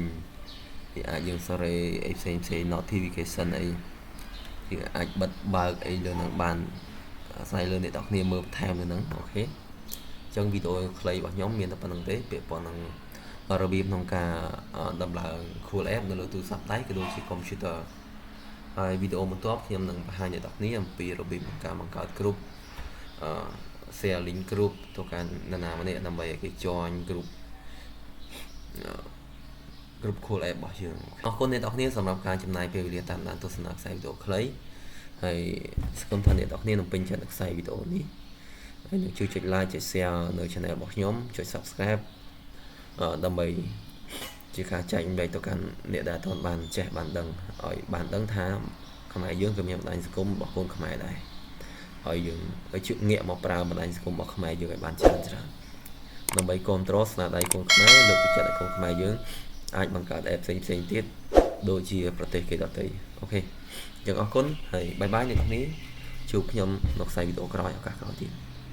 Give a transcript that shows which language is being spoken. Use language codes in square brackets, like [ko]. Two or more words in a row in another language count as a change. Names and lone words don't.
[km] វាអាចយើងសេរីអីផ្សេង notification អីយើងអាចបិទបើកអីលើនឹងបានអាស្រ័យលើអ្នកនរគ្នាមើលបន្ថែមលើនឹងអូខេអញ្ចឹងវីដេអូខ្លីរបស់ខ្ញុំមានតែប៉ុណ្្នឹងទេពាក់ព័ន្ធនឹងរបៀបក្នុងការដំឡើង [en] cool app [km] នៅលើទូរស័ព្ទដៃក៏ដូចជា computer ហើយវីដេអូបន្ទាប់ខ្ញុំនឹងបង្ហាញអ្នកនរគ្នាអំពីរបៀបក្នុងការបង្កើត group [en] share link group [km] ទៅកាន់នរណាម្នាក់ដើម្បីឲ្យគេ [en] join group cool app [km] របស់យើងអរគុណអ្នកនរគ្នាសម្រាប់ការចំណាយពេលវេលាតាមដានទស្សនាខ្សែវីដេអូខ្លីហើយសង្ឃឹមថាអ្នកនរគ្នានឹងពេញចិត្តនឹងខ្សែ វីដេអូនេះហើយនឹងជួយចុច like ចុច share នៅ channel របស់ខ្ញុំចុច subscribe ដើម្បីជាការចែកម្លែកទៅ កាន់អ្នកដែលអត់បានចេះបានដឹងឲ្យបានដឹងថាខ្មែរយើងក៏មានបណ្ដាញសង្គមរបស់កូនខ្មែរដែរហើយយើងឲ្យជឿងាកមកប្រើបណ្ដាញសង្គមរបស់ខ្មែរយើងឲ្យបានច្រើនដើម្បីគ្រប់គ្រងស្នាដៃកូនខ្មែរលើកទឹកចិត្តឲ្យកូនខ្មែរយើងអាចបង្កើត app ផ្សេងទៀតដូចជាប្រទេសគេដទៃអូខេអញ្ចឹងអរគុណហើយបាយបាយអ្នកនរគ្នាជួបខ្ញុំនៅខ្សែវីដេអូក្រោយឱកាសក្រោយទៀត